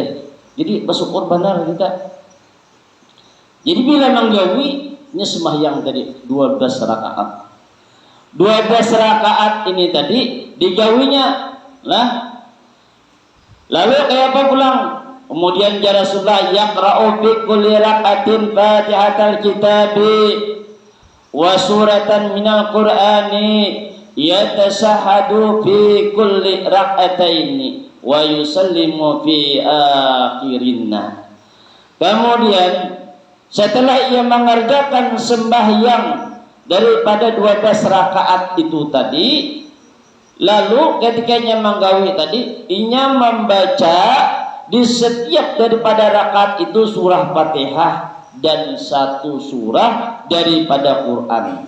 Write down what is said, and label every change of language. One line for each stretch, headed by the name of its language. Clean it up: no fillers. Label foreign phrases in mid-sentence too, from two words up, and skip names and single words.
Banjar: Jadi bersyukur benar kita. Jadi bila menggawi ini sembahyang tadi 12 rakaat. 12 rakaat ini tadi digawinya lah. Lalu kayak apa pulang?
Indonesian: Kemudian ya
Arabic: رسول الله يقرأ في كل ركعة فاتحة الكتاب وسورة من القرآن يتشهد في كل ركعتين ويسلم في آخرهن.
Banjar: Kemudian setelah ia mengerjakan sembahyang daripada 12 rakaat itu tadi, lalu ketikanya menggawi tadi, inya membaca di setiap daripada rakaat itu surah Fatihah dan satu surah daripada Quran.